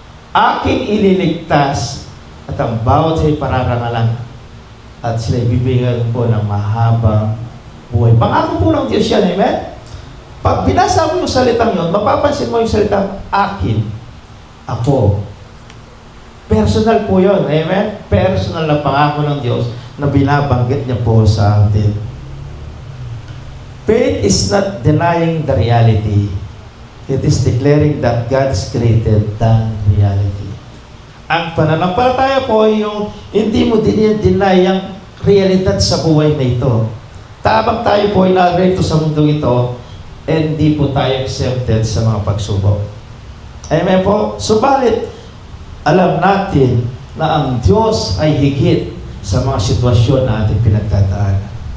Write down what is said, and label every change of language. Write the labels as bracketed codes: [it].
[tl] Aking ililigtas at ang bawat siya'y pararangalan at sila'y bibigyan ko ng mahabang buhay. Pangako po ng Diyos yan, amen? Pag binasa mo yung salitang yun, mapapansin mo yung salitang akin, ako. Personal po yun, amen? Personal na pangako ng Diyos na binabanggit niya po sa atin. [en] Faith is not denying the reality. It is declaring that God is greater than reality. [tl] Ang pananampalataya po ay yung hindi mo deny ang realidad sa buhay na ito. Tabang tayo po ay narito sa mundong ito, hindi po tayo accepted sa mga pagsubok. Amen po? Subalit, alam natin na ang Diyos ay higit sa mga sitwasyon na ating pinagdadaanan.